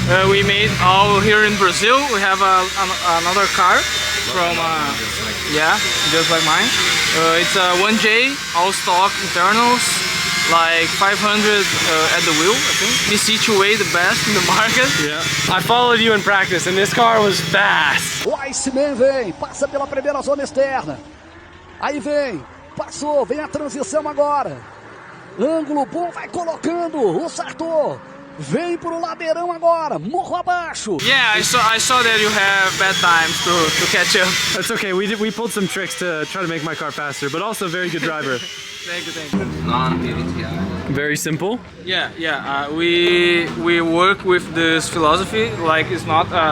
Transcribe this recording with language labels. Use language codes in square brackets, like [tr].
[en] We made all here in Brazil. We have another car from just like mine. It's a 1J, all stock internals. Like 500 at the wheel, I think. This E2A the best in the market. Yeah. I followed you in practice and this car was fast. [pt] O Iceman vem, passa pela primeira zona externa. Aí vem, passou, vem a transição agora. Ângulo bom, vai colocando o Sartor. Vem pro ladeirão agora, morro abaixo. [en] Yeah, I saw that you have bad times to catch up. That's okay. We pulled some tricks to try to make my car faster, but also very good driver. Thank you. Non-PVTI. Very simple. Yeah. We work with this philosophy. Like it's not